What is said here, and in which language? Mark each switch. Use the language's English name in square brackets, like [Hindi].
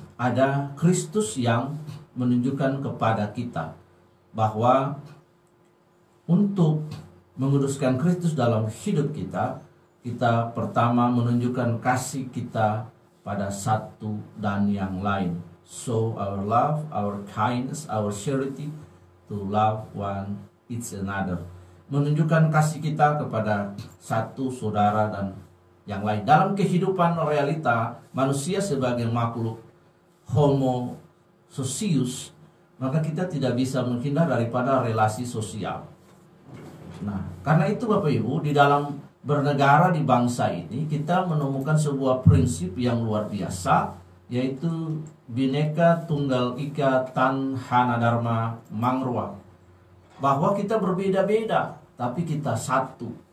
[Indonesian] ada Kristus yang menunjukkan kepada kita bahwa untuk menguduskan Kristus dalam hidup kita, kita pertama menunjukkan kasih kita pada satu dan yang lain. [English] Show our love, our kindness, our charity to love one each another. [Indonesian] Menunjukkan kasih kita kepada satu saudara dan yang lain. Dalam kehidupan realita manusia sebagai makhluk homo socius, maka kita tidak bisa menghindar daripada relasi sosial. Nah, karena itu Bapak Ibu, di dalam bernegara di bangsa ini kita menemukan sebuah prinsip yang luar biasa, yaitu Bhinneka Tunggal Ika Tanhana Dharma Mangrua, bahwa kita berbeda-beda tapi kita satu.